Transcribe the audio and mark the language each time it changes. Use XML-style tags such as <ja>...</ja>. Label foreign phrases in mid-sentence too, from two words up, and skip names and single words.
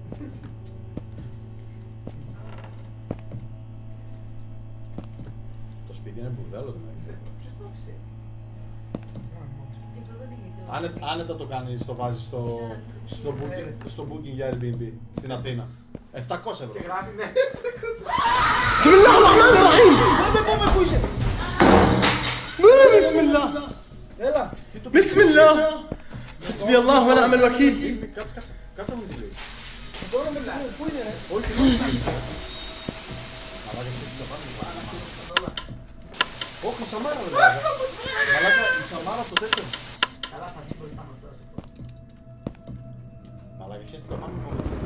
<el>Το σπίτι είναι μπουρδέλο, δεν είναι. Ποιος το άφησε? Και αυτό δεν την κοιτώ. Άνετα το κάνει, το βάζει στο booking για Airbnb στην Αθήνα. 700 ευρώ. Και γράφει ναι.</el> <ar>بسم الله الرحمن الرحيم</ar> <el>Πάμε, πού είσαι?</el> <ar>بسم الله</ar> <el>Έλα.</el> <ar>بسم الله حسبي الله ونعم الوكيل</ar> <el>Κάτσε μου τη λέει. Τώρα μιλάει. Πού είναι ρε? Όχι, όχι. Μαλάκα, εσύ το πάνω. Όχι, η Σαμάρα δεν είναι. Μαλάκα, η Σαμάρα από το τέτοιο. Καλά θα βγει μπροστά μας τώρα σε αυτό. Μαλάκα, εσύ το πάνω μόνο σου.</el>